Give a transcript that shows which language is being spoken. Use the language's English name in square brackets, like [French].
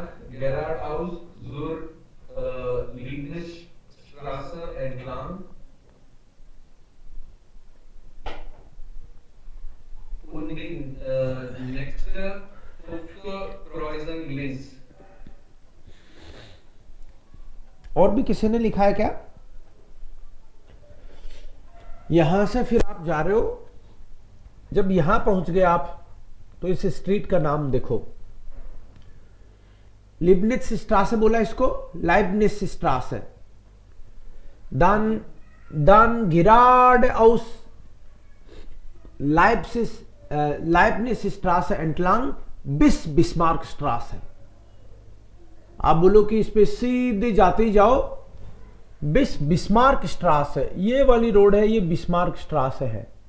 [German] Geradeaus zur Lieblingsstraße entlang und die nächste Kreuzung links। [Hindi] और भी किसी ने लिखा है क्या? यहां से फिर आप जा रहे हो, जब यहां पहुंच गए आप, तो इस स्ट्रीट का नाम देखो, लिबनिट्स स्ट्रासे बोला इसको, लाइबनिट्स स्ट्रासे। [German] dann geradeaus Leibniz Straße entlang bis Bismarck Straße। [Hindi] आप बोलो कि इस पे सीधे जाते ही जाओ, बिस्मार्क स्ट्रास है, ये वाली रोड है, ये बिस्मार्क स्ट्रास है।